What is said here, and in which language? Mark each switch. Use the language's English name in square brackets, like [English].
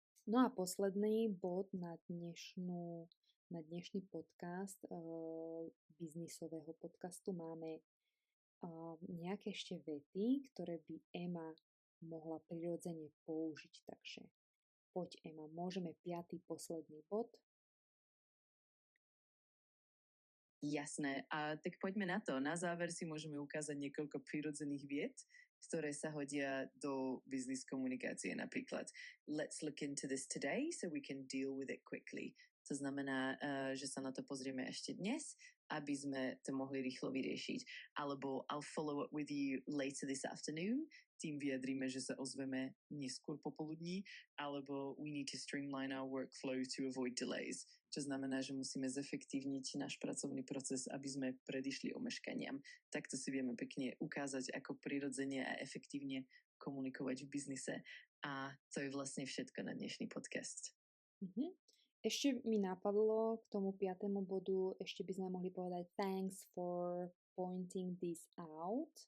[Slovak] No a posledný bod na dnešný podcast biznisového podcastu máme nejaké ešte vety, ktoré by Ema mohla prirodzene použiť. Takže poď, Ema, môžeme 5. posledný bod. Jasné. A tak poďme na to. Na záver si môžeme ukázať niekoľko prirodzených viet, ktoré sa hodia do business komunikácie. [English] Napríklad, let's look into this today so we can deal with it quickly. [Slovak] To znamená, že sa na to pozrieme ešte dnes, aby sme to mohli rýchlo vyriešiť. [English] Alebo I'll follow up with you later this afternoon. [Slovak] Tým vyjadríme, že sa ozveme neskôr popoludní. [English] Alebo we need to streamline our workflow to avoid delays. [Slovak] Čo znamená, že musíme zefektívniť náš pracovný proces, aby sme predišli omeškaniam. Takto si vieme pekne ukázať, ako prirodzene a efektívne komunikovať v biznise. A to je vlastne všetko na dnešný podcast. Ešte mi napadlo k tomu 5. bodu, ešte by sme mohli povedať [English] thanks for pointing this out.